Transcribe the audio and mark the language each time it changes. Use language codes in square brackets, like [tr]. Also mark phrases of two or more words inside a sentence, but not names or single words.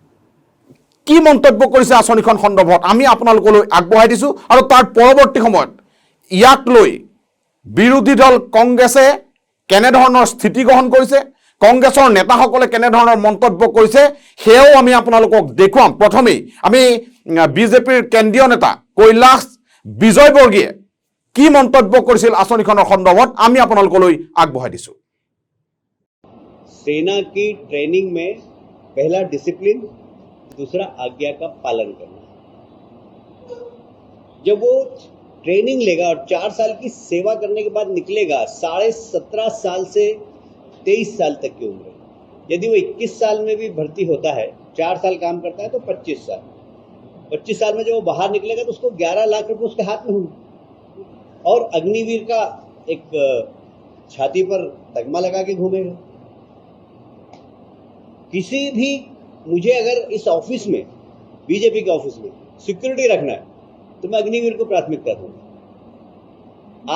[as] কি মন্তব্য কৰিছে আঁচনিখন সন্দৰ্ভত আমি আপোনালোকলৈ আগবঢ়াই দিছো আৰু তাৰ পৰৱৰ্তী সময়ত ইয়াক লৈ বিৰোধী দল কংগ্ৰেছে কেনে ধৰণৰ স্থিতি গ্ৰহণ কৰিছে কংগ্ৰেছৰ নেতাসকলে কেনে ধৰণৰ মন্তব্য কৰিছে হেও আমি আপোনালোকক দেখুৱাম প্ৰথমেই আমি বিজেপিৰ কেন্দ্ৰীয় নেতা কৈলাশ বিজয়বৰ্গীয়ে কি মন্তব্য কৰিছিল আঁচনিখনৰ সন্দৰ্ভত আমি আপোনালোকলৈ আগবঢ়াই দিছো [hi] सेना की ट्रेनिंग में पहला डिसिप्लिन दूसरा आज्ञा का पालन करना जब वो ट्रेनिंग लेगा और 4 साल की सेवा करने के बाद निकलेगा 17.5 साल से 23 साल तक की उम्र यदि वो 21 साल में भी भर्ती होता है 4 साल काम करता है तो 25 साल में जब वो बाहर निकलेगा तो उसको 11 लाख रुपए उसके हाथ में होंगे और अग्निवीर का एक छाती पर तगमा लगा के घूमेगा किसी भी मुझे अगर इस ऑफिस में बीजेपी के ऑफिस में सिक्योरिटी रखना है तो मैं अग्निवीर को प्राथमिकता दूंगा।